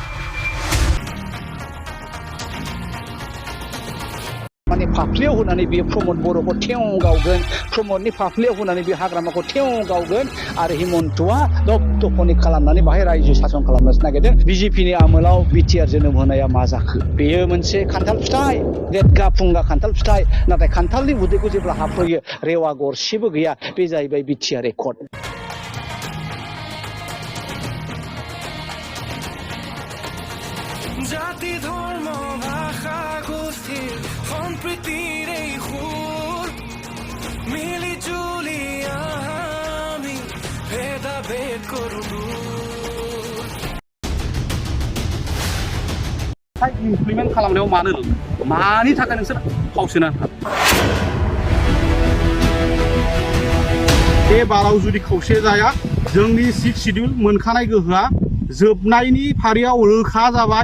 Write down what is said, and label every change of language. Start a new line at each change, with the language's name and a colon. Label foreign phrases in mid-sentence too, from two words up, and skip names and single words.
Bodo: माने फाफ्लियाव होनानै बे प्रमद बर'खौ थेव गावगोन, प्रमदनि फाफ्लियाव होनानै बे हाग्रामाखौ थेव गावगोन आरो हिमन्तआ दबदखनि खालामनानै बाहाय रायजो सासन खालामनोसो नागिरदों। बिजेपिनि आमोलाव बिटिआर जोनोम होनाया मा जाखो? बेयो मोनसे खान्थाल फिथाइ, देदगा फुंगा खान्थाल फिथाइ, नाथाय खान्थालनि उदैखौ जेब्ला हाबफैयो रेवा गरसेबो गैया। बे जाहैबाय बिटिआर रेकर्ड।
Assamese: জাতি ধর্ম ভাষা গোষ্ঠীৰ সম্প্ৰীতিৰ এই সুৰ মিলি জুলি আমি ভেদাভেদ কৰোঁ
Bodo: इमप्लिमेन्ट खालामनायाव मानि थाखाय नोंसोर फावसोना बे बाराव जुदि खौसे जाया जोंनि 6 शिड्युल मोनखानाय गोहोआ जोबनायनि फारियाव रोखा जाबाय।